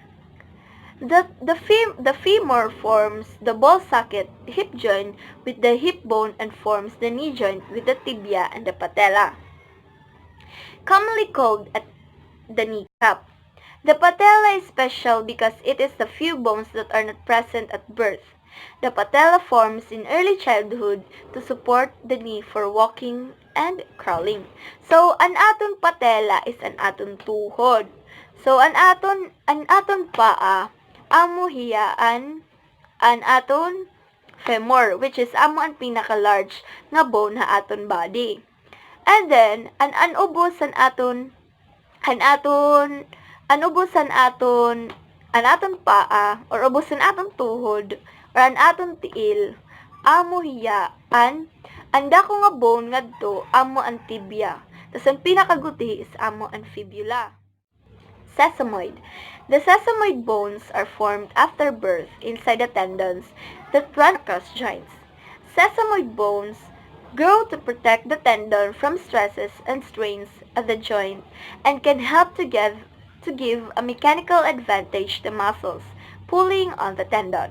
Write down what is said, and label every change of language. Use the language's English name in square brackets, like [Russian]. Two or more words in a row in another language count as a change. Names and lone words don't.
[English] The femur forms the ball socket hip joint with the hip bone and forms the knee joint with the tibia and the patella, commonly called the kneecap. The patella is special because it is the few bones that are not present at birth. The patella forms in early childhood to support the knee for walking and crawling. So, [Waray] an aton patella is an aton tuhod. So, an aton paa, amo hiya an aton femur, [English] which is [Waray] amo ang pinaka-large nga bone na aton body. [English] And then, [Waray] an ubos an aton paa, or ubos an aton tuhod, or an aton tiil, amo hiya ang dako nga bone ngadto amo ang tibia. Tas ang pinakaguti is amo ang fibula. [English] Sesamoid. The sesamoid bones are formed after birth inside the tendons that run across joints. Sesamoid bones grow to protect the tendon from stresses and strains of the joint and can help to give a mechanical advantage to muscles pulling on the tendon.